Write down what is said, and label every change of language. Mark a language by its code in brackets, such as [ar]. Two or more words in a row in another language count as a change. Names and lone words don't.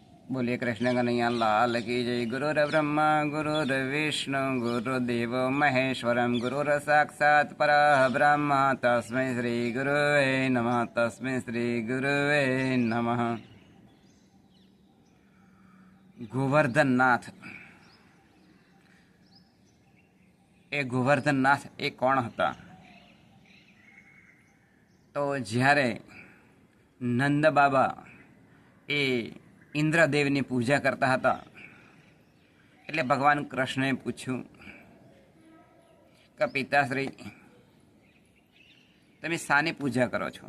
[hi] बोलिए कृष्ण कन्हैया लाल की जय। [sa] गुरुर ब्रह्मा गुरुर विष्णु गुरुदेव महेश्वरम गुरुर साक्षात् परब्रह्म तस्मै श्री गुरुवे नमः। तस्मै श्री गुरुवे नमः। [gu] ગોવર્ધનનાથ ગોવર્ધનનાથ કોણ હતા? तो જ્યારે નંદ બાબા ઇન્દ્રદેવની પૂજા કરતા હતા એટલે ભગવાન કૃષ્ણએ પૂછ્યું કે પિતાશ્રી તમે શાની પૂજા કરો છો?